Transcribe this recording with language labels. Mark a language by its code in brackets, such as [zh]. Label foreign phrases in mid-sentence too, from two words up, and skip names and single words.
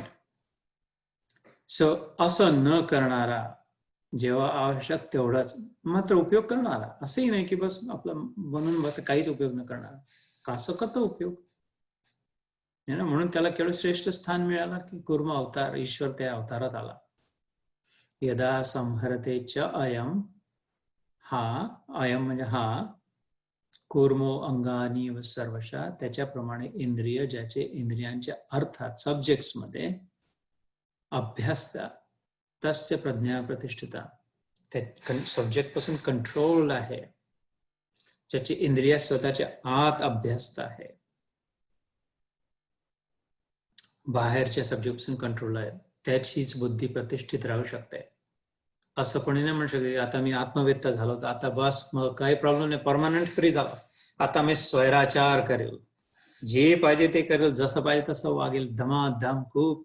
[mr] सो असं न करणारा, जेव्हा आवश्यक तेवढाच मात्र उपयोग करणारा, असंही नाही की बस आपलं बनून बस काहीच उपयोग न करणारा, कसं करतो उपयोग. म्हणून त्याला केवळ श्रेष्ठ स्थान मिळालं की कुर्म अवतार, ईश्वर त्या अवतारात आला. [sa] यदा संहरते च अयम, [mr] हा अयम म्हणजे हा, [sa] कुर्मो अंगानी व [mr] सर्वशा, त्याच्याप्रमाणे इंद्रिय ज्याचे इंद्रियांच्या अर्थात सब्जेक्ट्स मध्ये अभ्यासता, [sa] तस्य प्रज्ञा प्रतिष्ठिता, [mr] त्या सब्जेक्ट पासून कंट्रोल आहे, ज्याची इंद्रिय स्वतःच्या आत अभ्यासता आहे, बाहेरच्या सब्जेक्ट पासून कंट्रोल आहे, त्याचीच बुद्धी प्रतिष्ठित राहू शकते. असं कोणी नाही म्हणू शकते आता मी आत्मवेत्ता झालो तर आता बस मग काही प्रॉब्लेम नाही, [en] permanent free [mr] झालो, आता मी स्वैराचार करेल, जे पाहिजे ते करेल, जसं पाहिजे तसं वागेल, धमाधम खूप.